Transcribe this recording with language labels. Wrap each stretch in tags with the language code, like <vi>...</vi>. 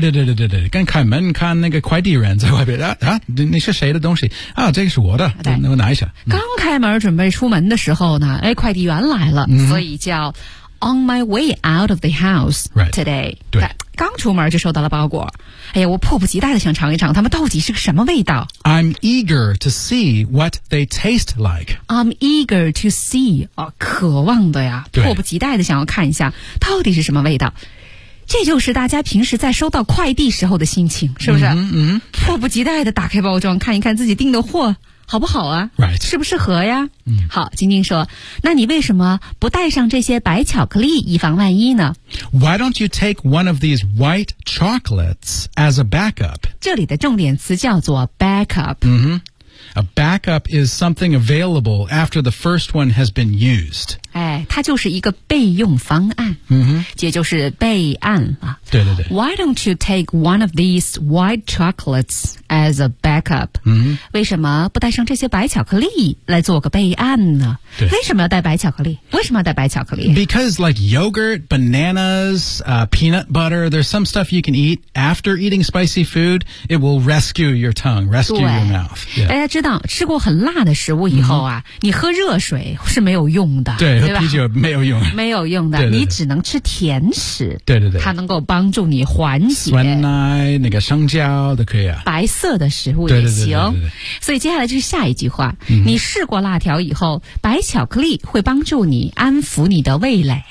<zh>对刚开门看那个快递人在外边你是谁的东西啊这个是我的对我拿一下。刚开门准备出门的时候呢哎快递员来了、 mm-hmm. 所以叫</zh> <en>On my way out of the house today. Right. 对。</en> <zh>刚出门就收到了包裹。哎呀我迫不及待地想尝一尝他们到底是个什么味道。</zh> <en>I'm eager to see what they taste like. I'm eager to see.、</en> <zh>哦、渴望的呀。迫不及待地想要看一下到底是什么味道。这就是大家平时在收到快递时候的心情是不是迫不及待地打开包装看一看自己订的货。好不好啊、</zh> <en>right.</en> <zh>适不适合呀好晶晶说那你为什么不带上这些白巧克力以防万一呢</zh> <en>Why don't you take one of these white chocolates as a backup?</en> <zh>这里的重点词叫做 backup、 mm-hmm.</zh> <en>A backup is something available after the first one has been used.</en> <zh>哎它就是一个备用方案、 mm-hmm. 也就是备案啊。对</zh> <en>Why don't you take one of these white chocolates? As a backup,、</en> <zh>为什么不带上这些白巧克力来做个备案呢？对，为什么要带白巧克力？为什么要带白巧克力</zh> <en>？Because like yogurt, bananas,、peanut butter, there's some stuff you can eat after eating spicy food. It will rescue your tongue, rescue your mouth.、 Yeah.</en> <zh>大家知道，吃过很辣的食物以后啊、你喝热水是没有用的，对，喝啤酒没有用，没有用的对，你只能吃甜食。对，它能够帮助你缓解。酸奶、那个香蕉都可以啊。白。色的食物也行对，所以接下来就是下一句话、你试过辣条以后白巧克力会帮助你安抚你的味蕾</zh>